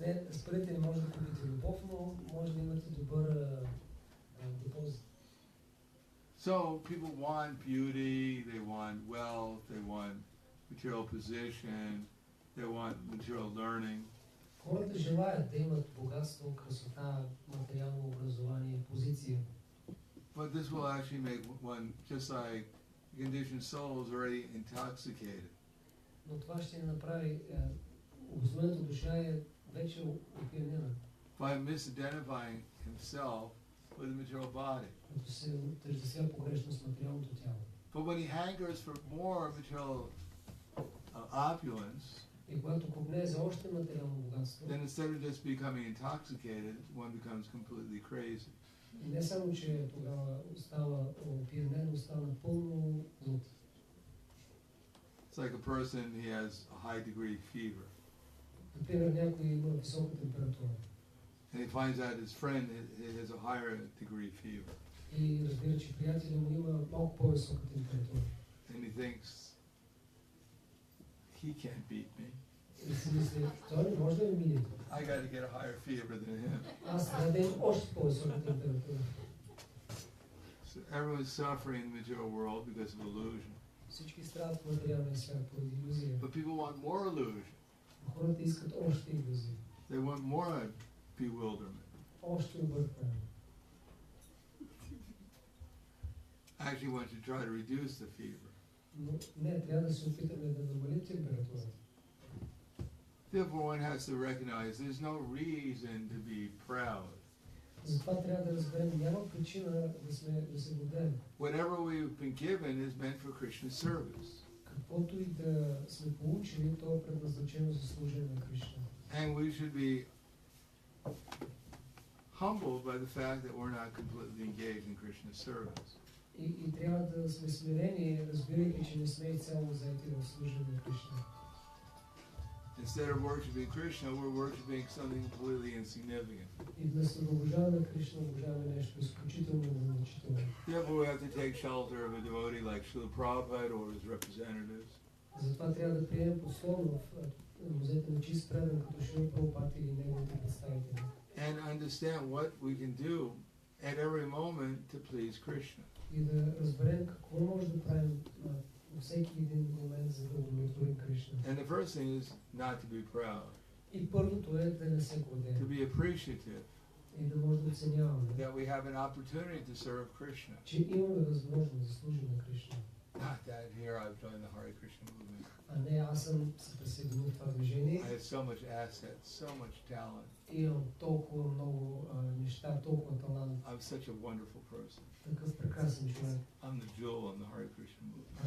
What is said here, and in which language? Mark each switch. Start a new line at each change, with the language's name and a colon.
Bulgarian: С парите не може да купите любов, но може да имате добър депозит.
English: So people want beauty, they want wealth, they want material position, they want material learning.
Bulgarian: Хората желаят да имат богатство, красота, материално образование, позиция.
English: But this will actually make one, just like conditioned souls, already intoxicated.
Bulgarian: Но това ще ни направи, обознаната душа е вече опиянена,
English: By misidentifying himself with the material body.
Bulgarian: като се отъждествя погрешно с материалното тяло.
English: But when he hankers for more material opulence,
Bulgarian: И когато копнее за още материално богатство,
English: then instead of just becoming intoxicated, one becomes completely crazy.
Bulgarian: и не само, че тогава става опиянен, но става напълно луд.
English: It's like a person, he has a high degree fever.
Bulgarian: Например, някой има висока температура
English: And he finds out his friend has a higher degree fever.
Bulgarian: и разбира, че приятелят му има малко по-висока температура.
English: And he thinks, he can't beat me.
Bulgarian: И си мисли, той не може да ме мине.
English: I got to get a higher fever than him.
Bulgarian: Аз трябва да имам още по-висока температура.
English: So everyone's suffering in the material world because of illusion.
Bulgarian: Всички страдат в материалния свят поради илюзия.
English: But people want more illusion.
Bulgarian: Хората искат още илюзии,
English: They want more bewilderment.
Bulgarian: още объркване.
English: Actually, one should try to reduce the fever.
Bulgarian: Но не, трябва да се опитаме да намалим температурата.
English: Therefore, one has to recognize there's no reason to be proud.
Bulgarian: Затова трябва да разберем, няма причина да се гордеем.
English: Whatever we've been given is meant for Krishna's service.
Bulgarian: Каквото и да сме получили, то е предназначено за служение на Кришна.
English: And we should be humbled by the fact that we're not completely engaged in Krishna's service.
Bulgarian: И трябва да сме смирени, разбирайки, че не сме изцяло заети в служение на Кришна.
English: Instead of worshiping Krishna, we're worshiping something completely insignificant.
Bulgarian: И вместо да обожаваме Кришна, обожаваме нещо изключително незначително.
English: Therefore, we have to take shelter of a devotee like Srila Prabhupada or his representatives.
Bulgarian: Затова трябва да приемем подсловно в музета на чист предан, като Шрила Прабхупада или неговите представители.
English: And understand what we can do at every moment to please Krishna.
Bulgarian: И да разберем какво може да правим във всеки един момент, за да удовлетворим Кришна.
English: And the first thing is not to be proud.
Bulgarian: И първото е да не се гордеем.
English: To be appreciative
Bulgarian: И да може да оценяваме,
English: that we have an opportunity to serve Krishna.
Bulgarian: че имаме възможност да служим на Кришна.
English: Not that here I've joined the Hare Krishna movement.
Bulgarian: А не, аз съм се присъединил в това движение.
English: I have so much assets, so much talent.
Bulgarian: И имам толкова много неща, толкова талант.
English: I'm such a wonderful person.
Bulgarian: Такъв прекрасен човек.
English: I'm the jewel in the Hare Krishna movement.